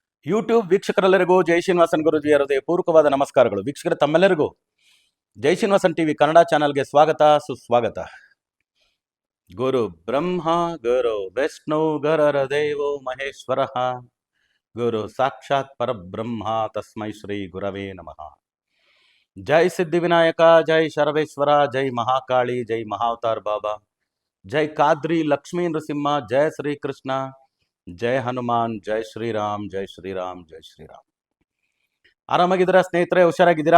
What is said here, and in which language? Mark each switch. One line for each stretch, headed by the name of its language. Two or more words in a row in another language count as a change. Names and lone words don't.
Kannada: ಯೂಟ್ಯೂಬ್ ವೀಕ್ಷಕರೆಲ್ಲರಿಗೂ ಜೈ ಶ್ರೀನಿವಾಸನ್ ಗುರುಜಿಯ ಹೃದಯಪೂರ್ವಕವಾದ ನಮಸ್ಕಾರಗಳು. ವೀಕ್ಷಕರ ತಮ್ಮೆಲ್ಲರಿಗೂ ಜೈ ಶ್ರೀನಿವಾಸನ್ ಟಿವಿ ಕನ್ನಡ ಚಾನಲ್ಗೆ ಸ್ವಾಗತ ಸುಸ್ವಾಗತ.
Sanskrit: ಗುರು ಬ್ರಹ್ಮ ಗುರು ವಿಷ್ಣು ಗುರರ ದೇವೋ ಮಹೇಶ್ವರ ಗುರು ಸಾಕ್ಷಾತ್ ಪರಬ್ರಹ್ಮ ತಸ್ಮೈ ಶ್ರೀ ಗುರವೇ ನಮಃ.
Kannada: ಜೈ ಸಿದ್ಧಿವಿನಾಯಕ, ಜೈ ಶರವೇಶ್ವರ, ಜೈ ಮಹಾಕಾಳಿ, ಜೈ ಮಹಾವತಾರ್ ಬಾಬಾ, ಜೈ ಕಾದ್ರಿ ಲಕ್ಷ್ಮೀ ನೃಸಿಂಹ, ಜೈ ಶ್ರೀಕೃಷ್ಣ, ಜೈ ಹನುಮಾನ್, ಜೈ ಶ್ರೀರಾಮ್, ಜೈ ಶ್ರೀರಾಮ್, ಜೈ ಶ್ರೀರಾಮ್. ಆರಾಮಾಗಿದ್ದೀರಾ ಸ್ನೇಹಿತರೆ? ಹುಷಾರಾಗಿದ್ದೀರಾ?